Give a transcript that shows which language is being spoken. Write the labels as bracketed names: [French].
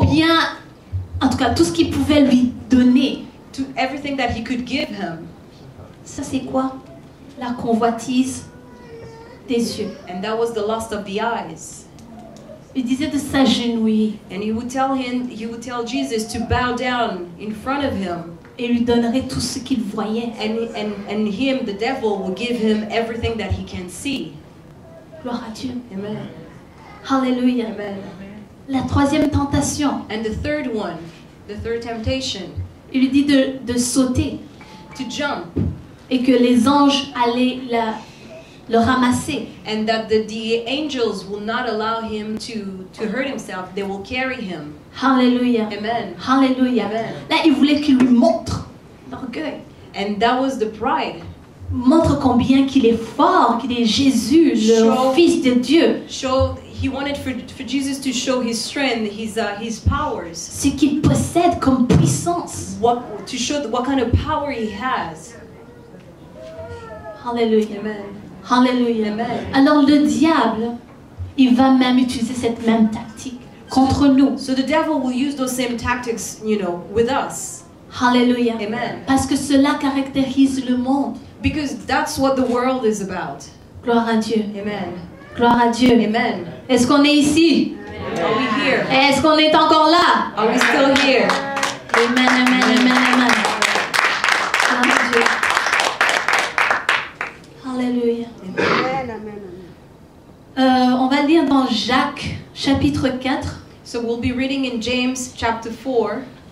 [French] Combien, en tout cas, tout ce qu'il pouvait lui donner. [English] To everything that he could give him. [French] Ça, c'est quoi? La convoitise des yeux. [English] And that was the lust of the eyes. [French] Il disait de s'agenouiller [English] And he would tell Jesus to bow down in front of him. [French] et lui donnerait tout ce qu'il voyait. [English] And him, the devil, will give him everything that he can see. [French] Gloire à Dieu. Amen. Alléluia. Amen. La troisième tentation, [English] And the third one, the third temptation, [French] il lui dit de sauter [English] to jump. [French] et que les anges allaient le ramasser. [English] And that the angels will not allow him to hurt himself. They will carry him. Alléluia. Amen. Alléluia. Amen. [French] Là, il voulait qu'il lui montre l'orgueil. [English] And that was the pride. [French] Montre combien qu'il est fort, qu'il est Jésus, le [English] Show- [French] Fils de Dieu. [English] He wanted for Jesus to show his strength, his powers. [French] Ce qu'il possède comme puissance. [English] To show what kind of power he has. Alléluia. Amen. Alléluia. Amen. [French] Alors le diable, il va même utiliser cette même tactique contre nous. [English] So the devil will use those same tactics, with us. Alléluia. Amen. [French] Parce que cela caractérise le monde. [English] Because that's what the world is about. [French] Gloire à Dieu. Amen. Gloire à Dieu. Amen. Est-ce qu'on est ici? [English] Are we here? [French] Est-ce qu'on est encore là? [English] Are we still here? Amen, amen, amen, amen. Gloire à Dieu. Alléluia. Amen, amen, amen. [French] On va lire dans Jacques, chapitre 4. [English] So we'll be reading in James chapter 4.